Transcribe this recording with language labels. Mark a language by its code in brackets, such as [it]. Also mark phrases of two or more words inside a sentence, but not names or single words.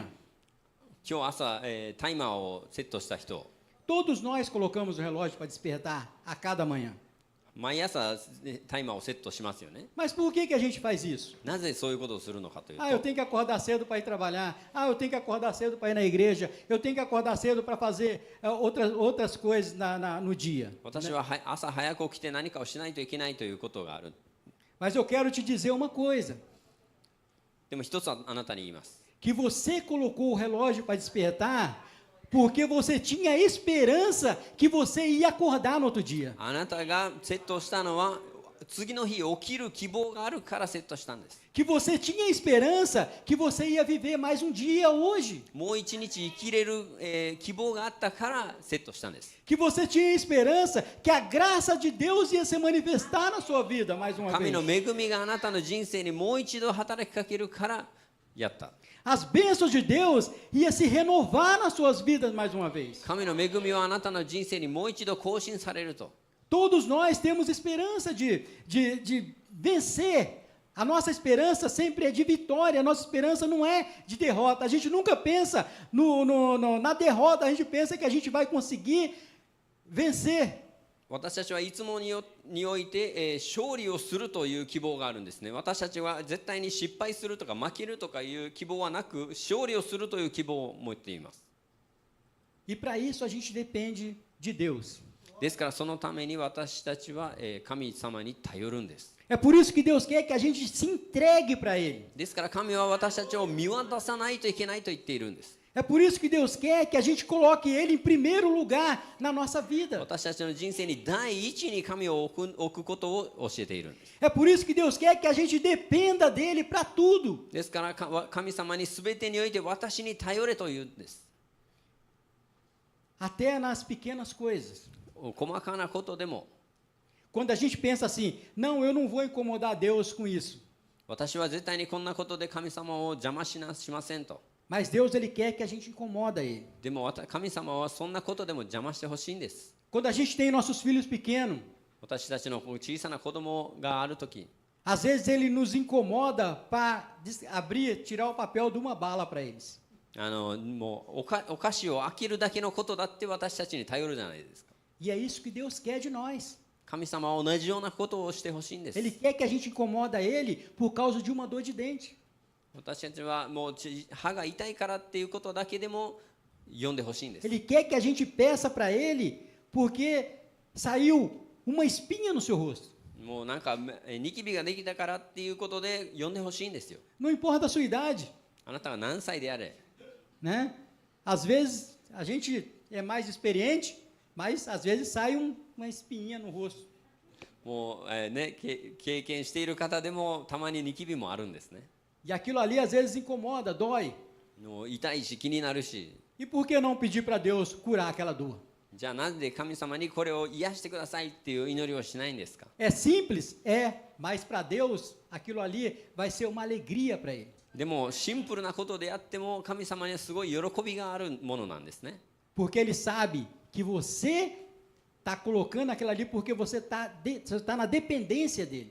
[ja] 今日朝、タイマーをセットした人、 [pt] Todos nós colocamos o relógio para despertar a cada manhã. [ja] 毎朝タイマーをセットしますよね。 [pt] Mas por que a gente faz isso? [ja] なぜそういうことをするのかという [pt] Ah, eu [ja] と、 [pt] tenho que acordar cedo para ir trabalhar. Ah, eu tenho que acordar cedo para ir na igreja. Eu tenho que acordar cedo para fazer outras coisas no dia. [ja] 私は朝早く起きて何かをしないといけないということがある。 [pt] Mas eu quero te dizer uma coisa: [ja] でも一つはあなたに言います。 [pt] que você colocou o relógio para despertar porque você tinha esperança que você ia acordar no outro dia. [ja] あなたがセットしたのは次の日起きる希望があるからセットしたんです。 [pt] Que você tinha esperança que você ia viver mais um dia hoje. [ja] もう一日生きれる、希望があったからセットしたんです。 [pt] Que você tinha esperança que a graça de Deus ia se manifestar na sua vida mais uma [ja] 神 [pt] vez. [ja] の恵みがあなたの人生にもう一度働きかけるからやった。 [pt] As bênçãos de Deus ia se renovar nas suas vidas mais uma vez. [ja] 神の恵みはあなたの人生にもう一度更新されると。 [pt] Todos nós temos esperança de vencer. A nossa esperança sempre é de vitória, a nossa esperança não é de derrota. A gente nunca pensa na derrota, a gente pensa que a gente vai conseguir vencer. [ja] 私たちはいつもにおいて、勝利をするという希望があるんですね。私たちは絶対に失敗するとか負けるとかいう希望はなく、勝利をするという希望を持っています。 [pt] E para isso a gente depende de Deus. [ja] ですからそのために私たちは、神様に頼るんです。 [pt] É por isso que Deus quer que a gente se entregue para Ele. [ja] ですから神は私たちを見渡さないといけないと言っているんです。 [pt] É por isso que Deus quer que a gente coloque Ele em primeiro lugar na nossa vida. [ja] 私たちの人生に第一に神を置くことを教えているんです。 [pt] É por isso que Deus quer que a gente dependa dEle para tudo. [ja] ですから神様に全てにおいて私に頼れというんです。 [pt] Até nas pequenas coisas. [ja] 細かなことでも [pt] Quando a gente pensa assim, não, eu não vou incomodar Deus com isso. [ja] 私は絶対にこんなことで神様を邪魔しませんと。 [pt] Mas Deus, Ele quer que a gente incomoda Ele. [ja] でも神様はそんなことでも邪魔してほしいんです。 [pt] Quando a gente tem nossos filhos pequenos, [ja] 私たちの小さな子供があるとき、 [pt] às vezes Ele nos incomoda para abrir, tirar o papel de uma bala para eles. [ja] もうお菓子を開けるだけのことだって私たちに頼るじゃないですか。 [pt] E é isso que Deus quer de nós. [ja] 神様は同じようなことをしてほしいんです。 [pt] Ele quer que a gente incomoda Ele por causa de uma dor de dente. [ja] 私たちはもう歯が痛いからっていうことだけでも読んでほしいんです。 [pt] Ele quer que a gente peça para Ele porque saiu uma espinha no seu rosto. [ja] もうなんかニキビができたからっていうことで読んでほしいんですよ。 [pt] Não importa a sua idade, [ja] あなたが何歳であれ。 [pt] né? Às vezes a gente é mais experiente, mas às vezes sai uma espinha no rosto. [ja] もう、経験している方でもたまにニキビもあるんですね。 [pt] E aquilo ali às vezes incomoda, dói. [ja] もう痛いし気になるし。 [pt] E por que não pedir para Deus curar aquela dor? [ja] じゃあなんで神様にこれを癒してくださいっていう祈りをしないんですか。 [pt] É simples? É, mas para Deus aquilo ali vai ser uma alegria para Ele. [ja] でもシンプルなことであっても神様にはすごい喜びがあるものなんですね。 [pt] Porque Ele sabe que você está colocando aquilo ali porque você está na dependência dEle.